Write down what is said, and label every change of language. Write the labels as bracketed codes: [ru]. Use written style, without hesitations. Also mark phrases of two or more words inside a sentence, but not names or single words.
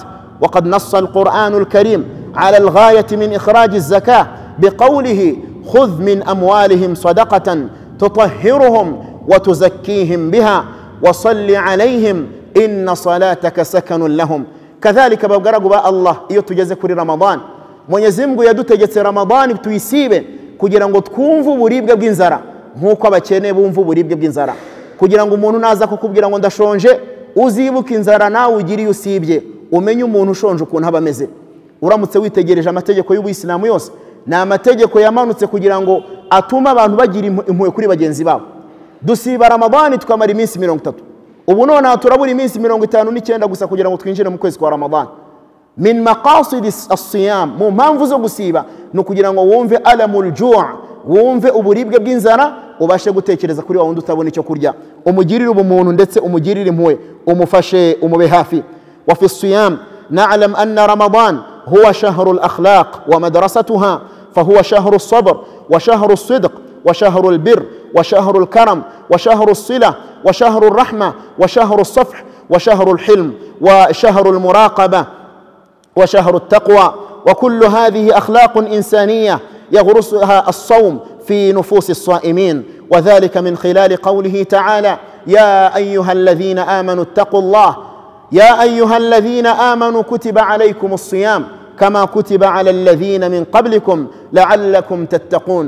[ar] وقد نص القرآن الكريم على الغاية من إخراج الزكاة بقوله خذ من أموالهم صدقة تطهرهم وتزكيهم بها وصل عليهم إن صلاتك سكن لهم. كذلك بقرقوا الله يتجزى كل رمضان [rw] Mwenyezi Mungu yadutegetse Ramadhani tuyisibe kugira ngo twumve uburibwe bw'inzara nk'uko abakene bumva uburibwe bw'inzara, kugira ngo umuntu naza kukubwira ngo ndashonje uzibuka inzara nawe ugiriye usibye, umenye umuntu ushonje ukuntu aba ameze. Uramutse witegereje amategeko y'Ubuyisilamu yose ni amategeko yamanutse kugira ngo atuma abantu bagira impuhwe kuri bagenzi babo. Dusiba Ramadani tukamara iminsi 30, ubu none turabura iminsi 59 gusa kugira ngo twinjire mu kwezi kwa Ramadani. [ar] من مقاصد الصيام, [rw] mu mpamvu zo gusiba no kugira ngo wumve [ar] ألم الجوع', [rw] wumve uburibwe bw'inzara, ubashe gutekereza kuri wa wundi utabona icyo kurya, umugirire ubumuntu ndetse umugirire impuhwe, umufashe, umube hafi. [ar] وفي الصيام نعلم أن رمضان هو شهر الأخلاق ومدرستها, فهو شهر الصبر وشهر الصدق وشهر البر وشهر الكرم وشهر الصلة وشهر الرحمة وشهر الصفح وشهر الحلم وشهر المراقبة وشهر التقوى. وكل هذه أخلاق إنسانية يغرسها الصوم في نفوس الصائمين، وذلك من خلال قوله تعالى: يا أيها الذين آمنوا اتقوا الله، يا أيها الذين آمنوا كتب عليكم الصيام كما كتب على الذين من قبلكم لعلكم تتقون.